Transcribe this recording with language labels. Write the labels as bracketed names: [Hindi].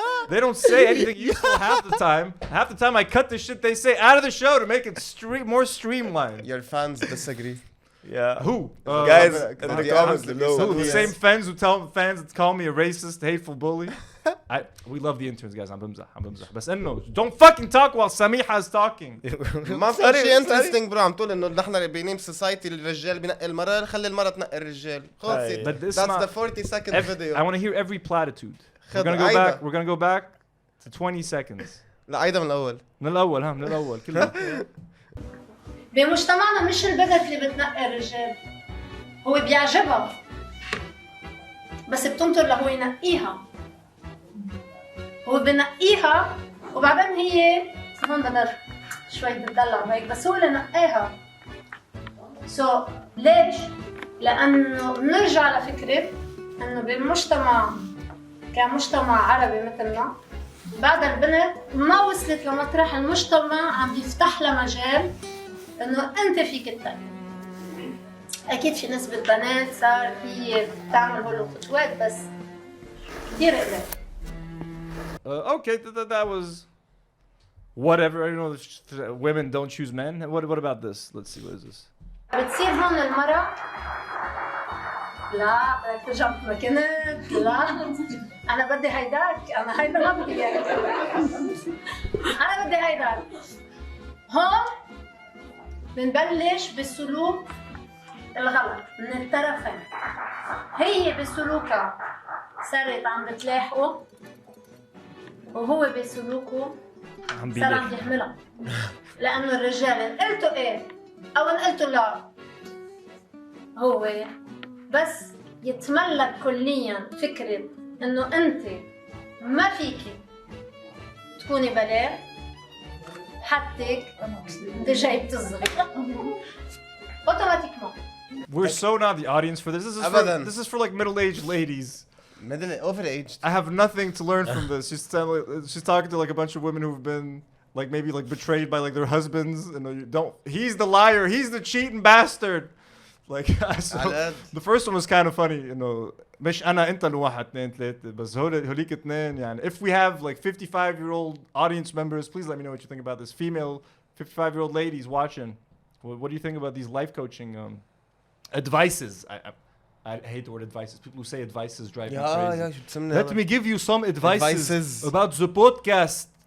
[English] They don't say anything useful half the time. Half the time I cut the shit they say out of the show to make it more streamlined. Your fans disagree. Yeah. Who? Guys, in the comments below. Who? The same fans who tell fans to call me a racist, hateful bully. We love the interns, guys. I'm [Arabic] بمزح. بس إنه [English] don't fucking talk while Samiha is talking. [Arabic] ما في شيء interesting برو عم تقول إنه نحن بنيم society الرجال بنقي المرأة خلي المرأة تنقي الرجال. [English] That's the 40-second video. I want to hear every platitude. We're gonna go back to 20 seconds. [Arabic] لا عيدا من الأول. من الأول كله. بمجتمعنا مش البنت اللي بتنقي الرجال، هو بيعجبها بس بتنطر لهو ينقيها. هو بنقيها وبعدين هي هون بدر شوي بتدلع وهيك بس هو اللي نقاها. ليش؟ لأنه بنرجع لفكرة إنه بالمجتمع كمجتمع عربي مثلنا بعد البنت ما وصلت لمطرح المجتمع عم بيفتح لها مجال إنه أنت فيك تنقي. أكيد في نسبة بنات صار في تعمل هول الخطوات بس كثير قليل. [English] Okay, that was whatever. I know women don't choose men. What about this? Let's see, what is this? [Arabic] بتصير هون المرأة لا بدك ترجع مثل ما كنت. لا أنا بدي هيداك. أنا هيدا ما بدي إياك. أنا بدي هيداك. هون بنبلش بالسلوك الغلط من الطرفين. هي بسلوكها صارت عم بتلاحقه وهو بسلوكه صار عم يحملها. لأنه الرجال إن قلتوا إيه أو إن قلتوا لا هو بس يتملك كليا فكرة إنه أنت ما فيكي تكوني بلاغ حتىك أنت جاي بتصغري أوتوماتيكمان. [English] We're so not the audience for this. This is for like middle-aged ladies. Overaged. I have nothing to learn from this. She's talking to like a bunch of women who've been like maybe like betrayed by like their husbands and he's the liar, he's the cheating bastard. Like the first one was kind of funny, [Arabic] مش أنا أنت لواحد اثنين ثلاثة بس هوليك اثنين يعني. [English] If we have like 55-year-old audience members, please let me know what you think about this. Female 55-year-old ladies watching. What do you think about these life coaching advices? I hate the word advices. People who say advices drive me crazy. Let me give you some advices about the podcast.